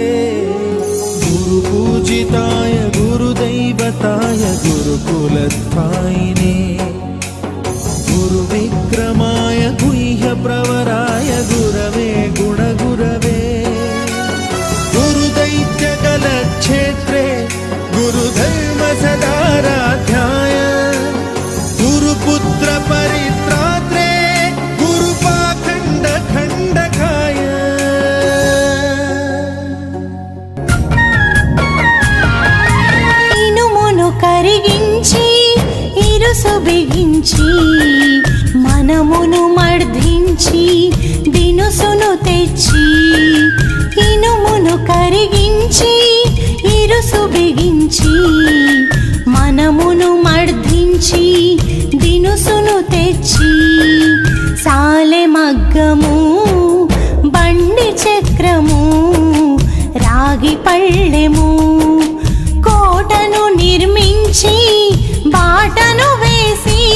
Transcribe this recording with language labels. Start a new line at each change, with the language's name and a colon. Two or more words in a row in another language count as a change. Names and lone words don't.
Sanskrit: गुरुपूजिताय गुरुदैवताय गुरुकुलस्थायिने गुरुविक्रमाय गुह्यप्रवराय गुरवे गुणगुरवे गुरुदैत्यकलक्षेत्रे गुरुधर्मसदाराध्याय गुरुपुत्र परित्रात्रे गुरुपाखण्डखण्डकाय
Telugu: ఇనుమును కరిగించి ఇరుసు బిగించి మనమును మర్ధించి దినుసును తెచ్చి ఇనుమును కరిగించి ఇరుసు బిగించి మనమును మర్ధించి దినుసును తెచ్చి సాలె మగ్గము బండి చక్రము రాగి పళ్ళెము కోటను నిర్మించి బాటను వేసి